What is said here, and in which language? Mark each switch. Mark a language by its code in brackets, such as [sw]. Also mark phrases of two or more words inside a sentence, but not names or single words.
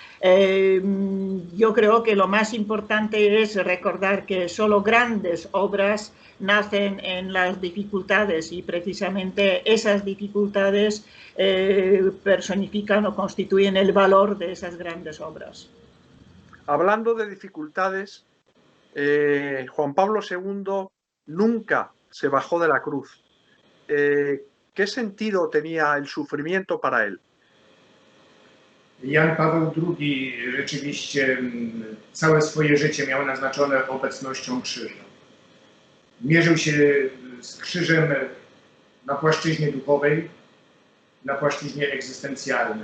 [es] Yo creo que lo más importante es recordar que solo grandes obras nacen en las dificultades y precisamente esas dificultades personifican o constituyen el valor de esas grandes obras. Hablando de dificultades, Juan Pablo II nunca se bajó de la cruz. ¿Qué sentido tenía el sufrimiento para él? [pl] Jan Paweł II rzeczywiście całe swoje życie miał naznaczone obecnością krzyża. Mierzył się z krzyżem na płaszczyźnie duchowej, na płaszczyźnie egzystencjalnej.